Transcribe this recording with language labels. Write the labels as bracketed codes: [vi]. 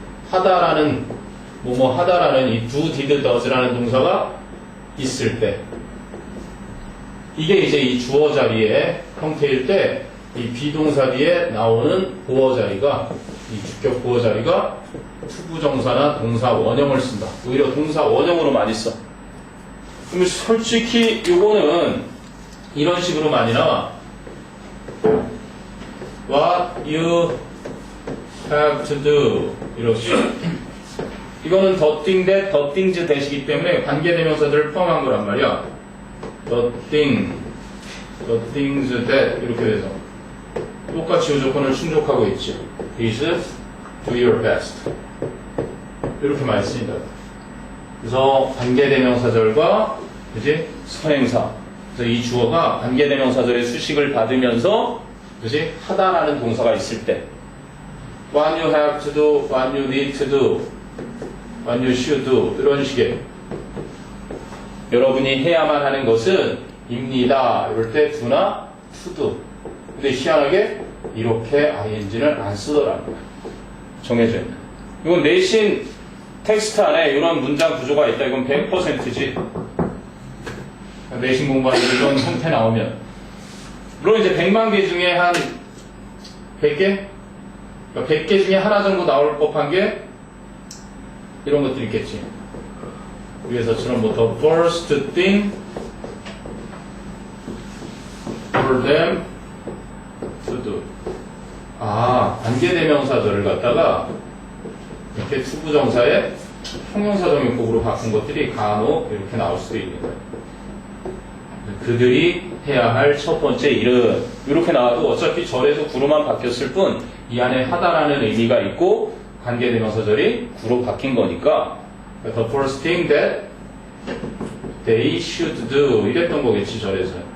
[ko] 하다라는 뭐뭐 하다라는 이 do, did, does라는 동사가 있을 때, 이게 이제 이 주어 자리의 형태일 때 이 비동사 뒤에 나오는 보어 자리가, 이 주격 보어 자리가 투부정사나 동사 원형을 쓴다. 오히려 동사 원형으로 많이 써. 그러면 솔직히 요거는 이런 식으로 많이 나와. [en] What you have to do, [ko] 이렇게. 이거는 [en] the thing that, the things that [ko] 이기 때문에 관계대명사들을 포함한 거란 말이야. [en] the things that, [ko] 이렇게 돼서 똑같이 이 조건을 충족하고 있지. [en] Is do your best, [ko] 이렇게 많이 쓰인다. 그래서 관계대명사절과 그지 선행사, 그래서 이 주어가 관계대명사절의 수식을 받으면서 그지 하다라는 동사가 있을 때 [en] what you have to do, what you need to do, what you should do, [ko] 이런 식의 여러분이 해야만 하는 것은 입니다. 이럴 때 do나 to do. 근데 희한하게 이렇게 ing를 안 쓰더라는 거야. 정해져 있는. 이건 내신 텍스트 안에 이런 문장 구조가 있다. 이건 100%지. 내신 공부하는 이런 형태 나오면. 물론 이제 100만 개 중에 한 100개? 그러니까 100개 중에 하나 정도 나올 법한 게 이런 것들이 있겠지. 위에서처럼 뭐 [en] the first thing for them to do. [ko] 관계대명사절을 갖다가 이렇게 투부정사의 형용사정용법으로 바꾼 것들이 간혹 이렇게 나올 수도 있는 거예요. 그들이 해야 할 첫 번째 일은 이렇게 나와도 어차피 절에서 구로만 바뀌었을 뿐 이 안에 하다라는 의미가 있고 관계대명사절이 구로 바뀐 거니까 [en] the first thing that they should do, [ko] 이랬던 거겠지 절에서.